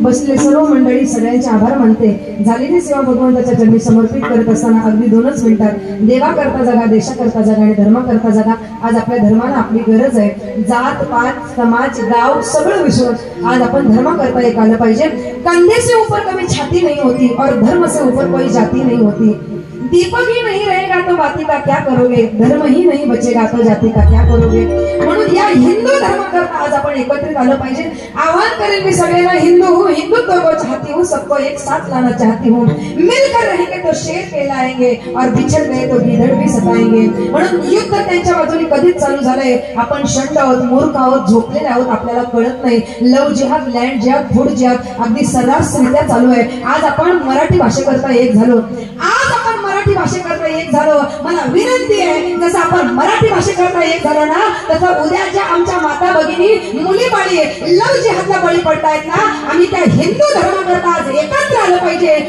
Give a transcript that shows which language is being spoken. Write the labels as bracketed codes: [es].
[mr] बसले सर्व मंडळी सगळ्यांचे आभार मानते। झालेली सेवा भगवंताच्या चरणी समर्पित करत असताना अगदी 2च मिनिटात देवा करता जगा, देशा करता जगा आणि धर्म करता जगा। आज आपल्या धर्माला आपली गरज आहे। जात पात समाज गाव सगळं विसरून आज आपण धर्म करता एक आलं पाहिजे। [hi] कंधे से ऊपर कभी छाती नहीं होती और धर्म से ऊपर कोई जाती नहीं होती। दीपक ही नहीं रहेगा तो बाती का क्या करोगे, धर्म ही नहीं बचेगा तो जाती का क्या करोगे। [mr] म्हणून या हिंदू धर्म करता आज आपण एकत्रित आलं पाहिजे। आह्वान करेल मी सगळ्यांना, [hi] हिंदुत्व को चाहती हूँ, सबको एक साथ लाना चाहती हूँ। मिलकर रहेंगे तो शेर कहलाएंगे और बिछड़ गए तो गिधड़ भी सताएंगे। [mr] म्हणून युद्ध त्यांच्या बाजूने कधीच चालू झालंय, आपण शंड आहोत, मूर्ख आहोत, झोपलेले आहोत, आपल्याला कळत नाही। लव जिहाद, लँड जिहाद, फूड जिहाद अगदी सर्रासरित्या चालू आहे। आज आपण मराठी भाषेकरता एक झालो, आज आपण मराठी भाषेकरता एक झालो। मला विनंती आहे, जसं आपण मराठी भाषेकरता एक झालो ना, तसं उद्याच्या आमच्या माता भगिनी मुली बाळी लव जिहादला बळी पडतायत ना, आम्ही त्या हिंदू धर्माकरता आज एकत्र आलं पाहिजे।